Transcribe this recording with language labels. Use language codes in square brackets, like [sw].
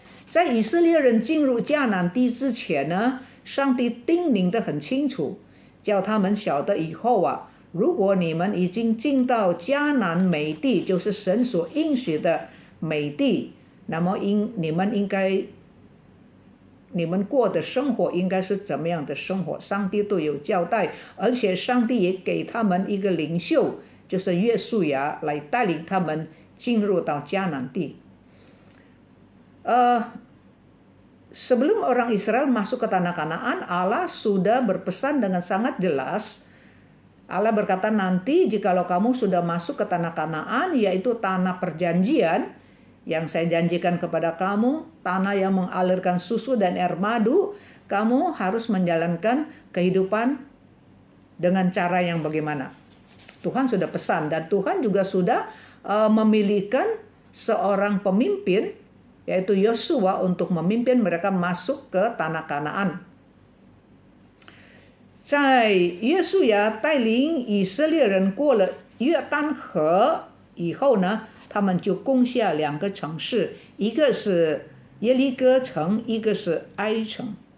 [zh] 在以色列人进入迦南地之前呢，上帝叮咛得很清楚，叫他们晓得以后啊，如果你们已经进到迦南美地，就是神所应许的美地，那么你们过的生活应该是怎么样的生活，上帝都有交代，而且上帝也给他们一个领袖，就是约书亚，来带领他们进入到迦南地。 [id] Sebelum orang Israel masuk ke tanah Kanaan, Allah sudah berpesan dengan sangat jelas. Allah berkata, nanti jikalau kamu sudah masuk ke tanah Kanaan, yaitu tanah perjanjian yang saya janjikan kepada kamu, tanah yang mengalirkan susu dan air madu, kamu harus menjalankan kehidupan dengan cara yang bagaimana. Tuhan sudah pesan, dan Tuhan juga sudah memilihkan seorang pemimpin, yaitu Yosua, untuk memimpin mereka masuk ke tanah Kanaan. [zh] 在约书亚带领以色列人过了约旦河以后呢，他们就攻下2个城市，一个是耶利哥城，一个是ai城。